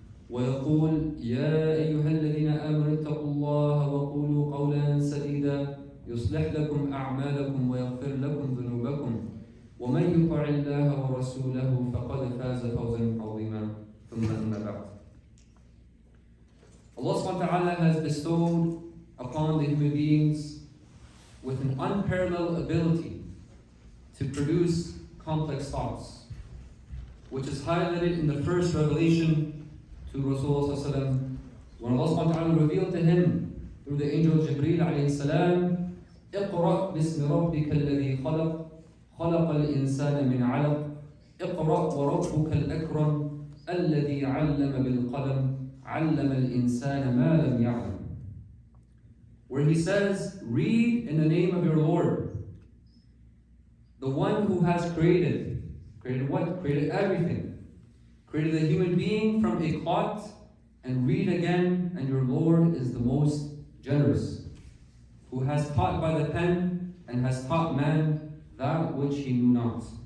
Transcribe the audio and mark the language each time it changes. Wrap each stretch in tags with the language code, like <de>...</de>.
<ar>ويقول: يا أيها الذين آمنوا اتقوا الله وقولوا قولا سديدا يصلح لكم أعمالكم ويغفر لكم ذنوبكم، ومن يطع الله ورسوله فقد فاز فوزا عظيما. ثم أما بعد.</ar> <en>Allah subhanahu wa ta'ala has bestowed upon the human beings with an unparalleled ability to produce complex thoughts, which is highlighted in the first revelation to Rasulullah when Allah subhanahu wa ta'ala revealed to him through the angel Jibreel alayhi salam,</en> <ar>اقرأ باسم ربك الذي خلق خلق الإنسان من علق اقرأ وربك الأكرم الذي علم بالقلم علم الإنسان ما لم يعلم.</ar> <en>Where he says, read in the name of your Lord, the one who has created. Created what? Created everything. Created a human being from a clot, and read again, and your Lord is the most generous, who has taught by the pen and has taught man that which he knew not.</en>